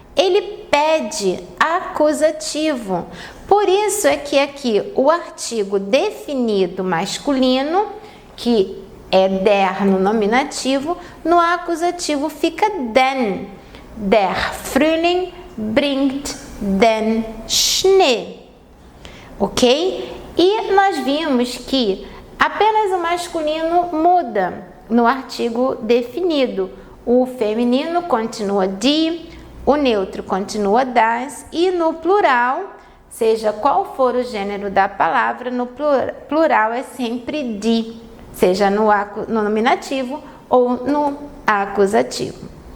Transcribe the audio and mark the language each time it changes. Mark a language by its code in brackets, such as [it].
[pt] Ele pede acusativo. Por isso é que aqui o artigo definido masculino, que é der no nominativo, no acusativo fica den. [de] Der Frühling bringt den Schnee. [pt] Ok? E nós vimos que apenas o masculino muda no artigo definido. O feminino continua die, o neutro continua das e no plural, seja qual for o gênero da palavra, no plural é sempre die, seja no nominativo ou no acusativo.